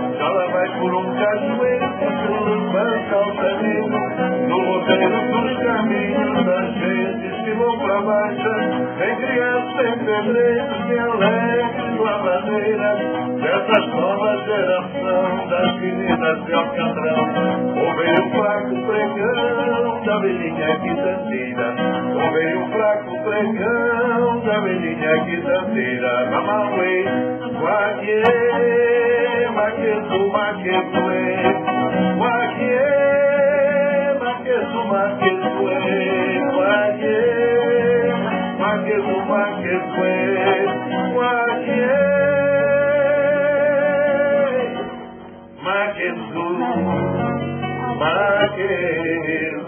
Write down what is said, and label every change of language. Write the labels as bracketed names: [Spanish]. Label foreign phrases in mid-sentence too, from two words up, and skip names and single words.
[Portuguese] Já lá vai por um cajueiro que se levanta altaneiro no roteiro dos caminhos das gentes que vão para baixa, nem crianças, nem pedreiros, nem alegres lavadeiras dessas novas geração das meninas de Alcatrão. Ouvem o fraco pregão da velhinha quitaneira, ouvem o fraco pregão da velhinha quitaneira. [Kimbundu] Mamauê, guague, maquetu, maquetue, guague, maquetu, maquetue, guague, maquetu, maquetue, guague, maquetu, maqueira.